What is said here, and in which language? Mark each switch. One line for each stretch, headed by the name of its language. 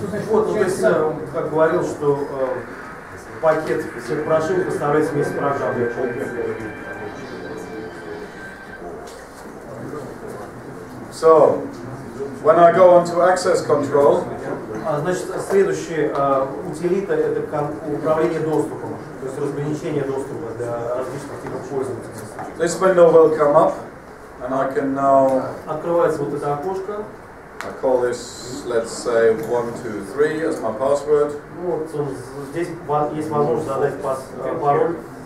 Russian: Вот, ну, то есть, как говорил, что пакет всех прошивок поставляется вместе с программой.
English: So, when I go on to access control,
Russian: значит, следующий утилита — это управление доступом, то есть разграничение доступа для различных типов пользователей.
English: this window will come up, and I can now,
Russian: Открывается вот это окошко.
English: I call this, let's say, 1, 2, 3 as my password.
Russian: Вот, здесь есть возможность задать пароль.